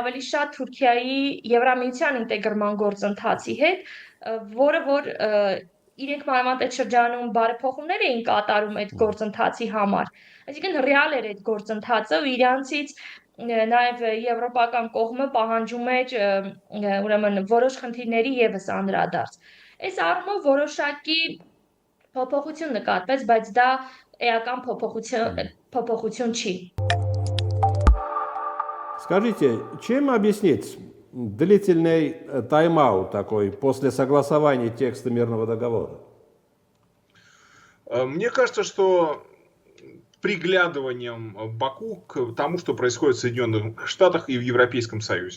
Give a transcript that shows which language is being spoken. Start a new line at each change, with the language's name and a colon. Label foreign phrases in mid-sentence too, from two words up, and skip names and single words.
Armenian: ավելի շատ Թուրքիայի Եվրամիության ինտեգրման գործընթացի հետ, որը որ իրենք մանավանդ այդ շրջանում բարեփոխումներ էին կատարում այդ գործընթացի համար։ Այսինքն ռեալ էր այդ գործընթացը ու իրանցից նաև եվրոպական կողմը պահանջում էր ուրեմն որոշ խնդիրների եւս անդրադարձ։ Այս առումով որոշակի փոփոխություն նկատվեց, բայց դա էական փոփոխություն չի։
Russian: Скажите, чем объяснить длительный тайм-аут такой после согласования текста мирного договора? Мне кажется, что приглядыванием Баку к тому, что происходит в Соединенных Штатах и в Европейском Союзе.